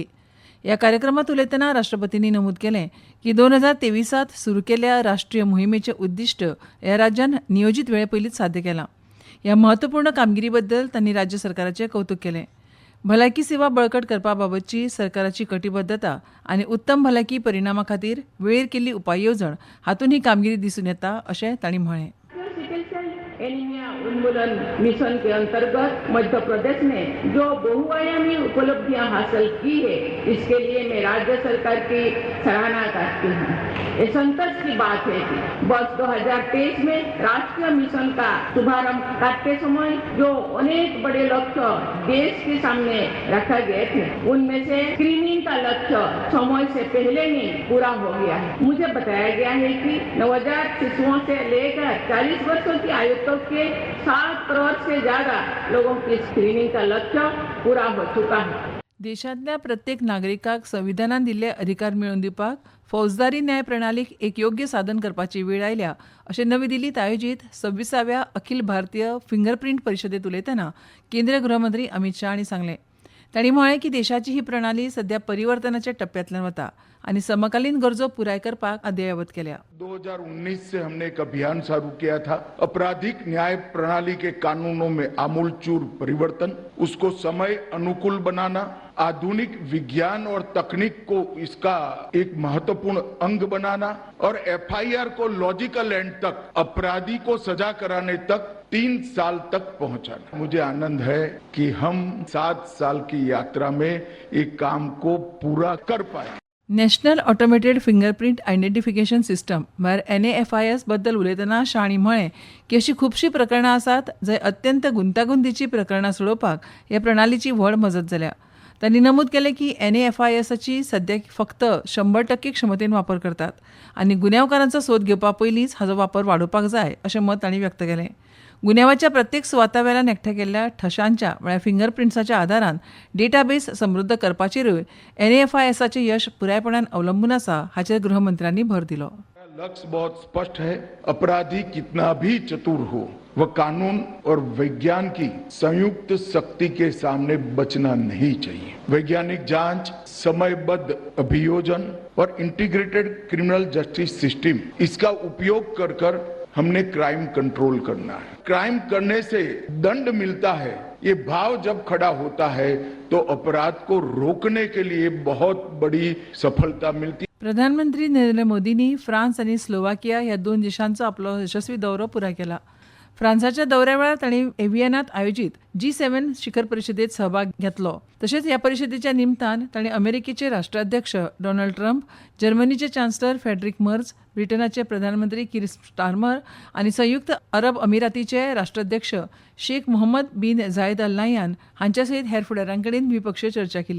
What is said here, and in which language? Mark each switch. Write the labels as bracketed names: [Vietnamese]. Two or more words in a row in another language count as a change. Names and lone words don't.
[Konkani] ह्या कार्यक्रमात उलयतना राष्ट्रपतींनी नमूद केलें की 2023त सुरू केल्ल्या राष्ट्रीय मोहिमेचें उद्दिश्ट ह्या राज्यान नियोजीत वेळे पयलींच साध्य केलां. ह्या महत्वपूर्ण कामगिरी बद्दल तांणी राज्य सरकाराचें कौतुक केलें. भलायकी सेवा बळकट करपा बाबतची सरकाराची कटिबद्धता आनी उत्तम भलायकी परिणामा खातीर वेळेर केल्ली उपाय येवजण हातूंत ही कामगिरी दिसून येता अशें तांणी म्हळें. [Hindi] एनीमिया उन्मूलन मिशन के अंतर्गत मध्य प्रदेश ने जो बहुआयामी उपलब्धियां हासिल की है, इसके लिए मैं राज्य सरकार की सराहना करती हूँ। ये संतोष की बात है कि वर्ष 2023 में राष्ट्रीय मिशन का शुभारंभ करते समय जो अनेक बड़े लक्ष्य देश के सामने रखा गए थे, उनमें से स्क्रीनिंग का लक्ष्य समय से पहले ही पूरा हो गया है। मुझे बताया गया है कि नवजात शिशुओं से लेकर 40 वर्षों की आयु तक के 7 करोड़ से ज्यादा लोगों की स्क्रीनिंग का लक्ष्य पूरा हो चुका है. [Konkani] देशांतल्या प्रत्येक नागरिकाक संविधानान दिल्ले अधिकार मेळोवन दिवपाक फौजदारी न्याय प्रणालीक एक योग्य साधन करपाची वेळ आयल्या अशें नवी दिल्लीत आयोजीत 26व्या अखिल भारतीय फिंगरप्रिंट परिशदेत उलयतना केंद्रीय गृहमंत्री अमित शाह हांणी सांगलें. तांणी म्हळें की देशाची ही प्रणाली सध्या परिवर्तनाच्या टप्प्यांतल्यान वता आनी समकालीन गरजो पुराय करपाक अद्ययावत केल्या. [Hindi] 2019 से हमने एक अभियान शुरू किया था, आपराधिक न्याय प्रणाली के कानूनों में आमूलचूर परिवर्तन, उसको समय अनुकूल बनाना, आधुनिक विज्ञान और तकनीक को इसका एक महत्वपूर्ण अंग बनाना और एफआईआर को [English] logical end [Hindi] तक, अपराधी को सजा कराने तक 3 साल तक पहुंचाना. मुझे आनंद है कि हम 7 साल की यात्रा में एक काम को पूरा कर पाए. [Konkani] नॅशनल ऑटोमेटेड फिंगरप्रिंट आयडेंटिफिकेशन सिस्टम म्हळ्यार NAFIS बद्दल उलयतना शाह हांणी म्हळें की अशीं खुबशीं प्रकरणां आसात जंय अत्यंत गुंतागुंतीचीं प्रकरणां सोडोवपाक ह्या प्रणालीची व्हड मजत जाल्या. तांणी नमूद केलें की NAFISची सद्याक फक्त 100% क्षमतेन वापर करतात आनी गुन्यांवकारांचो सोद घेवपा पयलींच हाचो वापर वाडोवपाक जाय अशें मत तांणी व्यक्त केलें. गुन्यांवाच्या प्रत्येक सुवाता वेल्यान एकठांय केल्ल्या ठशांच्या म्हळ्यार फिंगरप्रिंट्साच्या आदारान डेटाबेस समृद्ध करपाचेरूय NAFISचे यश पुरायपणान अवलंबून आसा हाचेर गृहमंत्र्यांनी भर दिलो. [Hindi] लक्ष्य बहुत स्पष्ट है, अपराधी कितना भी चतुर हो, वह कानून और विज्ञान की संयुक्त शक्ति के सामने बचना नहीं चाहिए. वैज्ञानिक जांच, समयबद्ध अभियोजन और [English] integrated criminal justice system, [Hindi] इसका उपयोग कर हमने [English] crime control [Hindi] करना है. क्राइम करने से दंड मिलता है, ये भाव जब खड़ा होता है तो अपराध को रोकने के लिए बहुत बड़ी सफलता मिलती. [Konkani] प्रधानमंत्री नरेंद्र मोदींनी फ्रांस आनी स्लोवाकिया ह्या 2 देशांचो आपलो यशस्वी दौरो पुराय केला. फ्रांसाच्या दौऱ्या वेळार तांणी एव्हियनात आयोजीत G7 शिखर परिशदेत सहभाग घेतलो. तशेंच ह्या परिशदेच्या निमतान तांणी अमेरिकेचे राष्ट्राध्यक्ष डोनाल्ड ट्रम्प, जर्मनीचे चान्सलर फ्रेडरिक मर्ज, ब्रिटनाचे प्रधानमंत्री कीर स्टारमर आनी संयुक्त अरब अमिरातीचे राष्ट्राध्यक्ष शेख मोहम्मद बिन झायद अल नाह्यान हांच्या सयत हेर फुडाऱ्यांकडेन द्विपक्षीय चर्चा केली.